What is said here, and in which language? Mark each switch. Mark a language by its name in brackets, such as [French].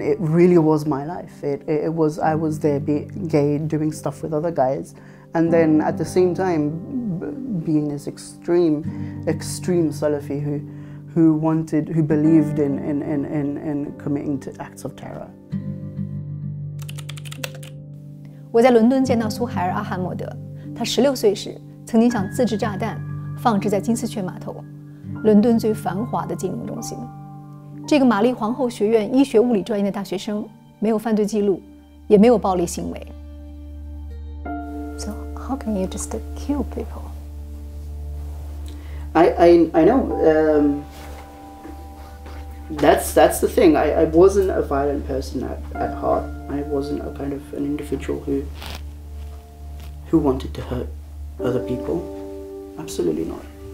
[English] It really was my life. It was, I was there being gay, doing stuff with other guys, and then at the same time being this extreme Salafi who believed in committing to acts of terror. [Chinese] 我在伦敦见到苏海尔·阿罕默德，他16岁时曾经想自制炸弹，放置在金丝雀码头。伦敦最繁华的金融中心，这个玛丽皇后学院医学物理专业的大学生没有犯罪记录，也没有暴力行为。 [English] So how can you just kill people? I know. That's the thing. I wasn't a violent person at heart. I wasn't a kind of an individual who wanted to hurt other people. Absolutely not.